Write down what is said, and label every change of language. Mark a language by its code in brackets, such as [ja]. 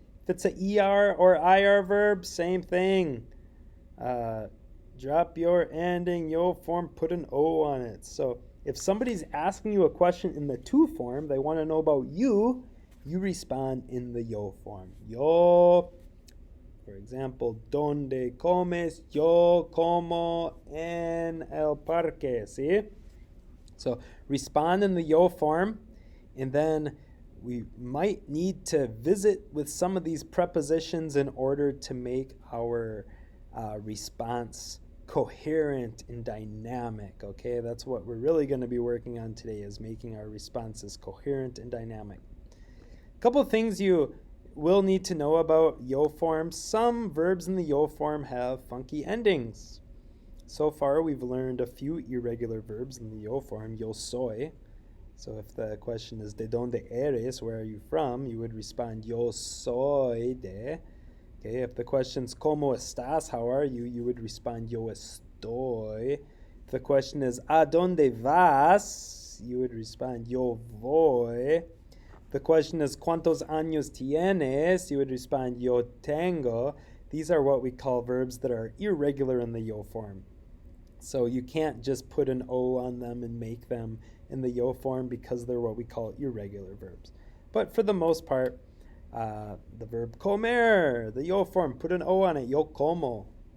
[en] If it's an ER or IR verb, same thing. Drop your ending, yo form, put an O on it. So if somebody's asking you a question in the to form, they want to know about you, you respond in the yo form. [es] Yo. [en] For example, [es] ¿dónde comes? Yo como en el parque. [en] See? So respond in the yo form, and then we might need to visit with some of these prepositions in order to make our response coherent and dynamic. Okay, that's what we're really going to be working on today, is making our responses coherent and dynamic. A couple of things you will need to know about yo form. Some verbs in the yo form have funky endings. So far, we've learned a few irregular verbs in the yo form. [es] Yo soy. [en] So if the question is [es] de donde eres, [en] where are you from, you would respond [es] yo soy de. [en] Okay, if the question's [es] como estás, [en] how are you, you would respond [es] yo estoy. [en] If the question is [es] a donde vas, [en] you would respond [es] yo voy. [en] The question is, [es] ¿cuántos años tienes? [en] You would respond, [es] yo tengo. [en] These are what we call verbs that are irregular in the yo form. So you can't just put an O on them and make them in the yo form because they're what we call irregular verbs. But for the most part, the verb comer, the yo form, put an O on it, [es] yo como.